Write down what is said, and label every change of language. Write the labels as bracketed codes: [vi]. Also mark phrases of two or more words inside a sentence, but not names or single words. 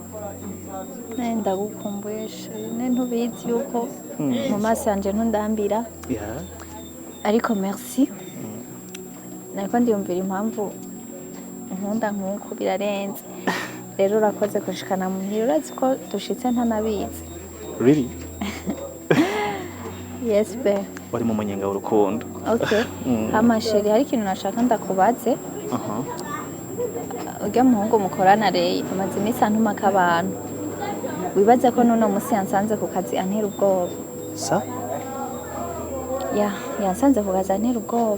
[rn] Ndagukumbuye ntubizi yuko mu maso yanje ntundambira. Yeah. Ariko merci. Nariko ndiyumvira impamvu nkunda nkuko birarenze. Rero urakoze kushikana muhira urazi ko dushitse ntanabizi. Really? Yes be. Wari mu munyenga w'urukundo. Okay. Amasheri hari ikintu nashaka ndakubaze. Ujya muhungu mukorana reye amaze imisi antuma k'abantu. Wibaza ko none musi yansanze ku kazi antera ubwoba. Sa? Yansanze ku kazi antera ubwoba.